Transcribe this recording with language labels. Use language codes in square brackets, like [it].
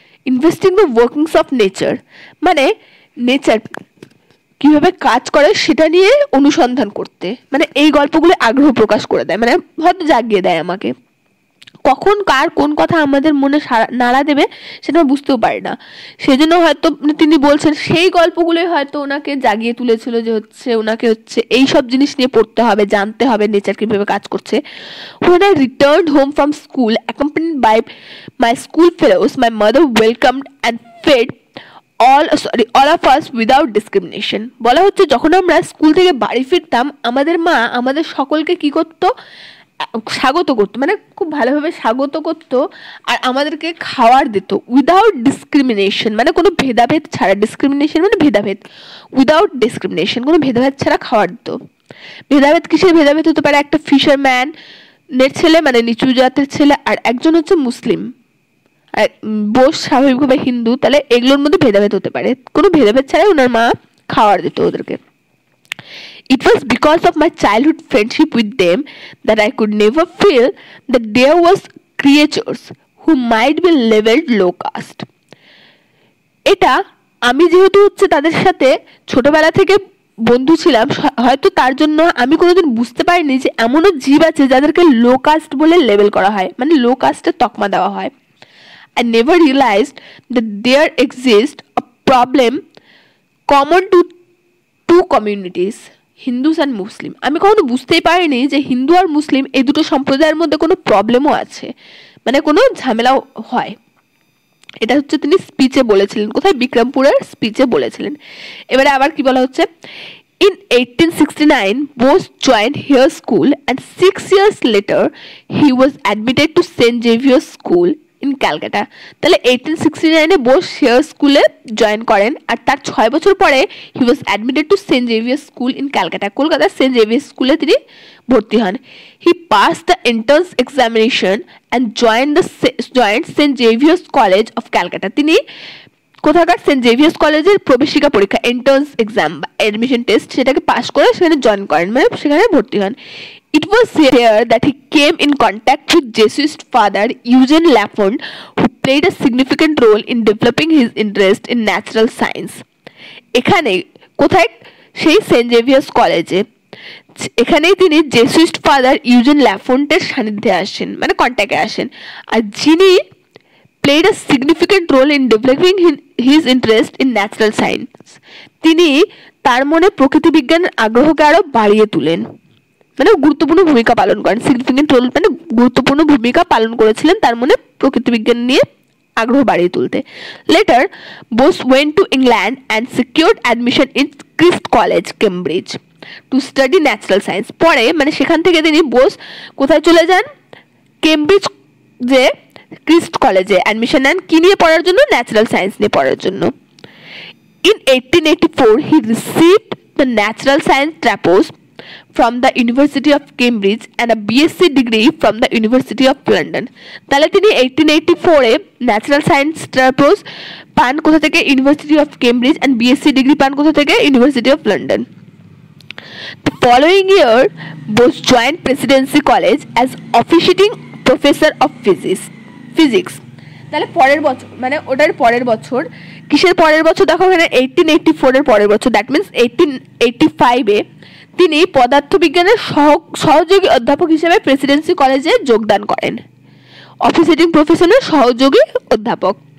[bn] Investing the workings of nature মানে nature কিভাবে কাজ করে সেটা নিয়ে অনুসন্ধান করতে, মানে এই গল্পগুলো আগ্রহ প্রকাশ করে দেয়, মানে হয়তো জাগিয়ে দেয় আমাকে। কখন কার কোন কথা আমাদের মনে নাড়া দেবে সেটা বুঝতেও পারি না, সেজন্য হয়তো তিনি বলছেন সেই গল্পগুলোই হয়তো ওনাকে জাগিয়ে তুলেছিল যে হচ্ছে ওনাকে হচ্ছে এই সব জিনিস নিয়ে পড়তে হবে, জানতে হবে নেচার কিভাবে কাজ করছে। [en] When I returned home from school accompanied by my school fellows, my mother welcomed and fed all of us without discrimination। [bn] বলা হচ্ছে যখন আমরা স্কুল থেকে বাড়ি ফিরতাম, আমাদের মা আমাদের সকলকে কি করতো? স্বাগত করতো, মানে খুব ভালোভাবে স্বাগত করতো আর আমাদেরকে খাবার দিত উইদাউট ডিসক্রিমিনেশন, মানে কোনো ভেদাভেদ ছাড়া। ডিসক্রিমিনেশন মানে ভেদাভেদ, উইদাউট ডিসক্রিমিনেশন খাবার ছাড়া খাবার দিত। ভেদাভেদ কিসের ভেদাভেদ হতে পারে? একটা ফিশারম্যানের ছেলে মানে নিচু জাতের ছেলে, আর একজন হচ্ছে মুসলিম, আর বোস স্বাভাবিকভাবে হিন্দু, তাহলে এগুলোর মধ্যে ভেদাভেদ হতে পারে। কোনো ভেদাভেদ ছাড়াই ওনার মা খাবার দিত ওদেরকে। [en] It was because of my childhood friendship with them that I could never feel that there was creatures who might be labeled low caste. [bn] এটা আমি যেহেতু হচ্ছে তাদের সাথে ছোটবেলা থেকে বন্ধু ছিলাম, হয়তো তার জন্য আমি কোনোদিন বুঝতে পারিনি যে এমনও জীব আছে যাদেরকে লো কাস্ট বলে লেবেল করা হয়, মানে লো কাস্টের তকমা দেওয়া হয়। [en] I never realized that there exists a problem common to two communities, Hindus and Muslim. [bn] আমি কখনো বুঝতেই পারিনি যে হিন্দু আর মুসলিম এই দুটো সম্প্রদায়ের মধ্যে কোনো প্রবলেমও আছে, মানে কোনো ঝামেলাও হয়। এটা হচ্ছে তিনি স্পিচে বলেছিলেন, কোথায়? বিক্রমপুরের স্পিচে বলেছিলেন। এবারে আবার কি বলা হচ্ছে? [en] In 1869, Bose joined Hare School and 6 years later he was admitted to St. Xavier's School in Calcutta. [bn] তাহলে 1869 এ বোস হেয়ার স্কুলে জয়েন করেন আর তার 6 বছর পরে [en] he was admitted to St. Xavier's School in Calcutta, [bn] কলকাতার সেন্ট জেভিয়ার্স স্কুলে তিনি ভর্তি হন। [en] He passed the entrance examination and joined St. Xavier's College of Calcutta. [bn] তিনি কোথাকার সেন্ট জেভিয়ার্স কলেজের প্রবেশিকা পরীক্ষা, এন্ট্রান্স এক্সাম বা অ্যাডমিশন টেস্ট, সেটাকে পাস করে সেখানে জয়েন করেন, মানে সেখানে ভর্তি হন। [en] It was here that he came in contact with Jesuit father Eugene Lafond, who played a significant role in developing his interest in natural science. [bn] এখানে কোথায়? সেই সেন্ট জেভিয়ার্স কলেজে। এখানেই তিনি জেসুইট ফাদার ইউজেন ল্যাফন্টের সান্নিধ্যে আসেন, মানে কন্ট্যাক্টে আসেন, আর যিনি [en] played a significant role in developing his interest in natural science. [bn] তিনি তার মনে প্রকৃতি বিজ্ঞানের আগ্রহকে আরো বাড়িয়ে তুলেন, মানে গুরুত্বপূর্ণ ভূমিকা পালন করেন। সিগনিফিকেন্ট রোল মানে গুরুত্বপূর্ণ ভূমিকা পালন করেছিলেন তার মনে প্রকৃতি বিজ্ঞান নিয়ে আগ্রহ বাড়িয়ে তুলতে। [en] Later Bose went to England and secured admission in Christ College, Cambridge, to study natural science. [bn] পরে মানে সেখান থেকে তিনি বোস কোথায় চলে যান? কেমব্রিজ যে ক্রিস্ট কলেজে অ্যাডমিশন নেন, কি নিয়ে পড়ার জন্য? ন্যাচারাল সায়েন্স নিয়ে পড়ার জন্য। [en] In 1884 he received the natural science trapose from the University of Cambridge and a BSc degree from the University of London. [bn] তাহলে তিনি 1884 এ ন্যাচারাল সায়েন্স ট্রাপোজ পান কোথা থেকে? University of Cambridge, and BSc degree পান কোথা থেকে? University of London. [en] The following year Bose joined Presidency College as officiating professor of physics. [bn] তাহলে পরের বছর, মানে ওটার পরের বছর, কিসের পরের বছর? দেখো এখানে 1884 এর পরের বছর, দ্যাট মিনস 1885 এ তিনি পদার্থবিজ্ঞানের সহযোগী অধ্যাপক হিসেবে প্রেসিডেন্সি কলেজে যোগদান করেন, অফিসিয়েটিং প্রফেসরের সহযোগী অধ্যাপক।